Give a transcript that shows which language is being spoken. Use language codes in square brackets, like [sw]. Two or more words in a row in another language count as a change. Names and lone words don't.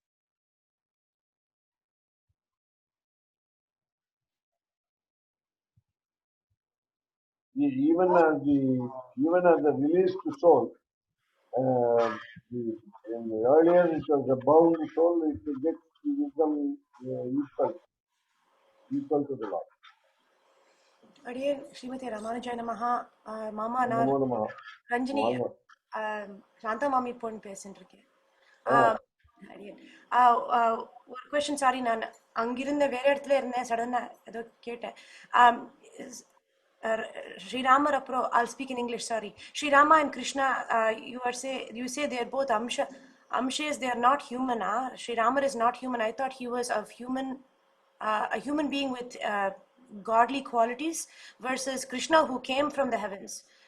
[en] Even as the released soul, in the earlier it was a bound soul, it gets to become equal to the Lord. [sa] अडियन् श्रीमते रामानुजाय नमः. [ta] Mama நான் [sa] नमो नमः. [ta] ரஞ்சினி [sa] Namo. [ta] சாந்தா மாமி பொண்ணு பேசிட்டு இருக்கேன். Oh. ஒரு கொஸ்டின், சாரி, நான் அங்கிருந்த வேற இடத்துல இருந்தேன், சடனா ஏதோ கேட்டேன். Sri Rama apro, [en] I'll speak in English, sorry. Sri Rama and Krishna, you say they are both amshes, they are not human. Sri Rama is not human. I thought he was a human being with godly qualities, versus Krishna who came from the heavens.